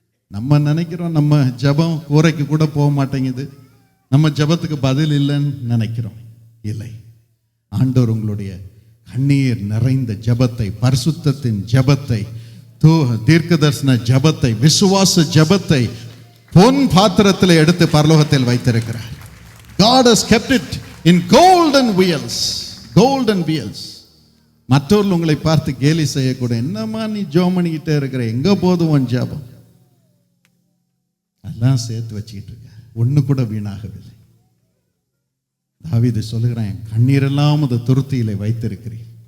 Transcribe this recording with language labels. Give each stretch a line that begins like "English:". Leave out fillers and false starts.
Tamil: நம்ம நினைக்கிறோம் நம்ம ஜெபம் கூரைக்கு கூட போக மாட்டேங்குது, நம்ம ஜெபத்துக்கு பதில் இல்லைன்னு நினைக்கிறோம். இல்லை, ஆண்டவர் உங்களுடைய கண்ணீர் நிறைந்த ஜெபத்தை, பரிசுத்தத்தின் ஜெபத்தை, தீர்க்கதரிசன ஜெபத்தை, விசுவாச ஜெபத்தை பொன் பாத்திரத்தில் எடுத்து பரலோகத்தில் வைத்திருக்கிறார்.
English: God has kept it in golden wheels. Golden wheels.
Tamil: மற்றவர்கள் உங்களை பார்த்து கேலி செய்யக்கூட, என்னம்மா நீ ஜெபம் பண்ணிக்கிட்டே இருக்கிற, எங்க போதும் உன் ஜெபம், எல்லாம் சேர்த்து வச்சுக்கிட்டு இருக்க, ஒண்ணு கூட வீணாகவில்லை. தாவீது சொல்லுகிறான், என் கண்ணீரெல்லாம் அது துருத்தியிலே வைத்திருக்கிறேன்.